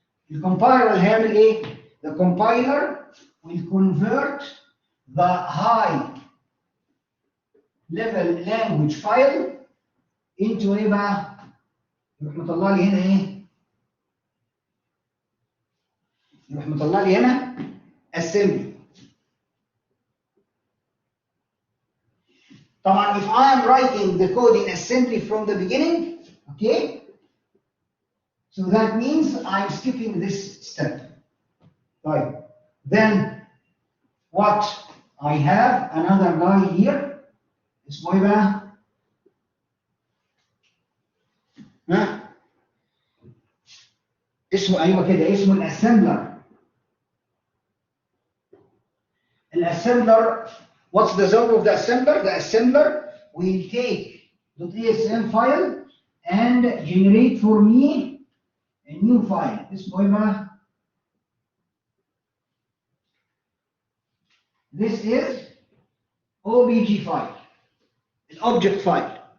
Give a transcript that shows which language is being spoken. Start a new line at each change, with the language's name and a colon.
Arabic: الكومبايلر اللي هيعمل ايه؟
English: The compiler will convert the high level language file into
Arabic: ايه بقى؟ يروح مطلع لي هنا ايه؟ يروح مطلع لي هنا assembly. طبعا
English: if I am writing the code in assembly from the beginning, okay, so that means I'm skipping this step. Right. Then what I have another guy here
Arabic: اسمه ايه بقى؟ ها؟ اسمه ايوه كده اسمه الاسمبلر.
English: الاسمبلر what's the job of the assembler? The assembler will take the .asm file and generate for me a new file.
Arabic: اسمه ايه بقى؟
English: This is OBJ file, an object file.